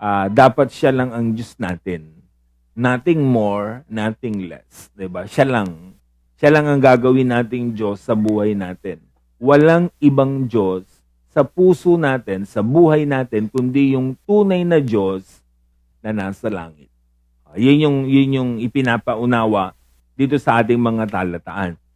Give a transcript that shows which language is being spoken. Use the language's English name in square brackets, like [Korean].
[Filipino] Dapat siya lang ang Diyos natin. [English] Nothing more, nothing less. [Filipino] Diba? Siya lang. Siya lang ang gagawin nating Diyos sa buhay natin. Walang ibang Diyos sa puso natin, sa buhay natin, kundi yung tunay na Diyos na nasa langit. Yun yung ipinapaunawa dito sa ating mga talataan.